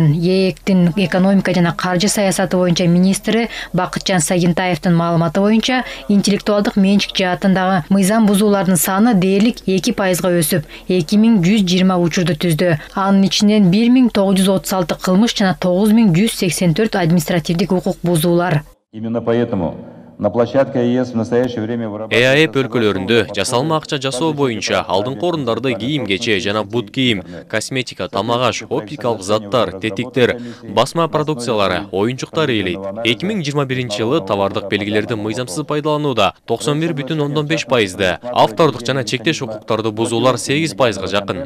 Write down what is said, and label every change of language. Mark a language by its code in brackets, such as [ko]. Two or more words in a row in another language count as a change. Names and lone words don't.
[ky] ЕЭКтин экономика жана каржы саясаты боюнча министри Бакытжан Сагинтаевдин маалыматы боюнча интеллектуалдык менчик жаатындагы мыйзам бузуулардын саны дээрлик 2%га өсүп, 2120 учурду түздү. Анын ичинен 1936 кылмыш жана 9184 административдик укук бузуулар. [ru] Именно поэтому на площадке ЕС в настоящее время [ky] ЭАЭП өлкөлөрүндө жасалма акча жасоо боюнча алдыңкы орундарды кийим-кече жана бут кийим, косметика, тамак-аш, оптикалык заттар, тетиктер, басма продукциялары, оюнчуктар ээлейт. 2021 жылы товардык белгилерди мыйзамсыз пайдаланууда 91,5%, автордук жана чектеш укуктарды бузуулар 8%га жакын.